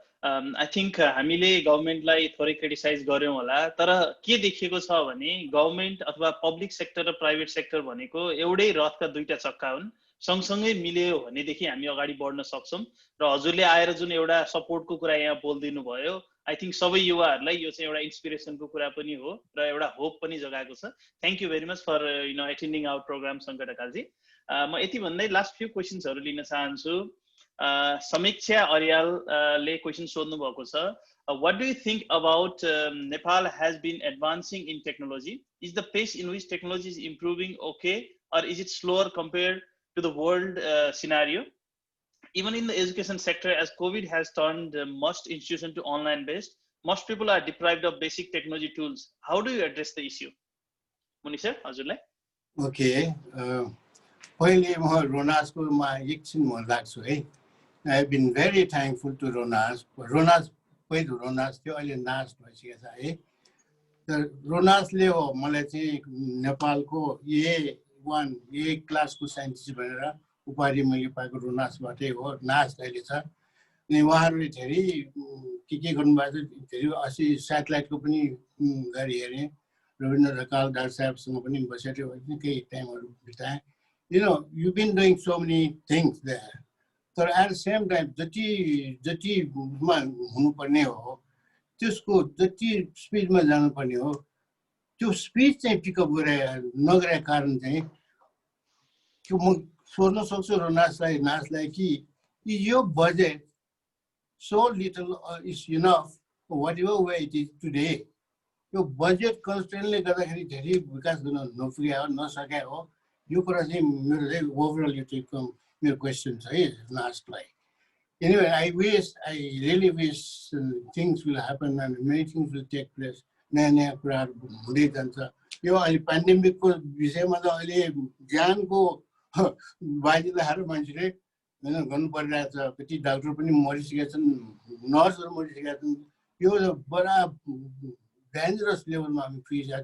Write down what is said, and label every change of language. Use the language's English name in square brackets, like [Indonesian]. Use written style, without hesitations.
[Nepali] I think हामीले गभर्मेन्टलाई थोरै criticise गऱ्यौँ होला, तर के देखिएको छ भने गभर्मेन्ट अथवा पब्लिक सेक्टर र प्राइभेट सेक्टर भनेको एउटै रथका दुईटा चक्का हुन्, सँगसँगै मिल्यो भनेदेखि हामी अगाडि बढ्न सक्छौँ। र हजुरले आएर जुन एउटा सपोर्टको कुरा यहाँ बोलिदिनु भयो, आई थिङ्क सबै युवाहरूलाई यो चाहिँ एउटा इन्सपिरेसनको कुरा पनि हो र एउटा होप पनि जगाएको छ। [English] thank you very much for attending our programme [Nepali] Shankar Dhakalji. म यति भन्दै लास्ट फ्यु क्वेसन्सहरू लिन चाहन्छु। समीक्षा अर्यालले क्वेसन सोध्नु भएको छ, [English] what do you think about Nepal has been advancing in technology? Is the pace in which technology is improving okay, or is it slower compared to the world scenario? Even in the education sector, as COVID has turned most institutions to online based, most people are deprived of basic technology tools. How do you address the issue? Muni sir, [Nepali] हजुरलाई? Okay. पहिले म रोनासको मा एकछिन म लाग्छु है। [English] I have been very thankful to Ronas. [Nepali] रोनास पहिलो रोनास थियो, अहिले नास भइसकेको छ है। तर रोनासले हो मलाई चाहिँ नेपालको A1 A क्लासको साइन्टिस्ट भनेर उपाधि मैले पाएको रोनासबाटै हो। नास अहिले छ। अनि उहाँहरूले धेरै के गर्नुभएको छ, धेरै 80 स्याटेलाइटको पनि गरी हेरेँ। रविन्द्र ढकाल डाक्टर साहबसँग पनि बसेर केही टाइमहरू बिताएँ। [English] You know, you've been doing so many things there. So at the same time, [Nepali] जति हुनुपर्ने हो, त्यसको जति स्पिडमा जानुपर्ने हो, त्यो स्पिड चाहिँ पिकअप नगरेको कारण चाहिँ कि म सोध्न सक्छु नासलाई कि यो budget [English] so little is enough for whatever way it is today. [Nepali] यो बजेट कन्स्ट्रेन्टले गर्दाखेरि धेरै विकास गर्न नसके हो। यो कुरा चाहिँ मेरो चाहिँ ओभरअल यो चाहिँ मेरो क्वेसन छ है नास्टलाई। [English] Anyway, I really wish things will happen and many things will take place. [Nepali] नयाँ कुराहरू हुँदै जान्छ। यो अहिले पेन्डेमिकको विषयमा त अहिले ज्यानको बाजी लगाएर मान्छेले हैन गर्नु परिरहेको छ। कति डाक्टर पनि मरिसकेका छन्, नर्सहरू मरिसकेका छन्। यो बडा डेन्जरस लेभलमा हामी पुगिसकेका।